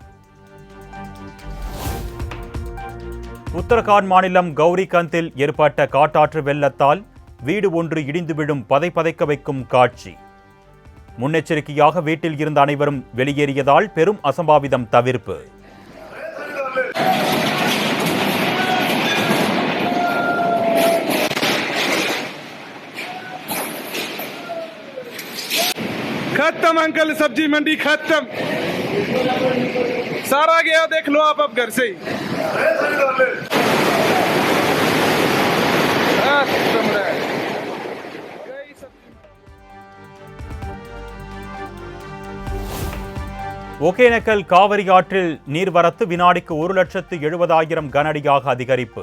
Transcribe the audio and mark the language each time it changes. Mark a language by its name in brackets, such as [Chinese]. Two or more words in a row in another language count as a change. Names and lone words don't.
[Tamil] உத்தரகாண்ட் மாநிலம் கௌரிகந்தில் ஏற்பட்ட காட்டாற்று வெள்ளத்தால் வீடு ஒன்று இடிந்து விழும் பதைக்க வைக்கும் காட்சி. முன்னெச்சரிக்கையாக வீட்டில் இருந்த அனைவரும் வெளியேறியதால் பெரும் அசம்பாவிதம் தவிர்ப்பு. [Hindi] खत्म अंकल, सब्जी मंडी खत्म, सारा गया, देख लो आप अब घर से ही [Tamil] ஒகேனக்கல் காவிரி ஆற்றில் நீர்வரத்து வினாடிக்கு 1,70,000 கனஅடியாக அதிகரிப்பு.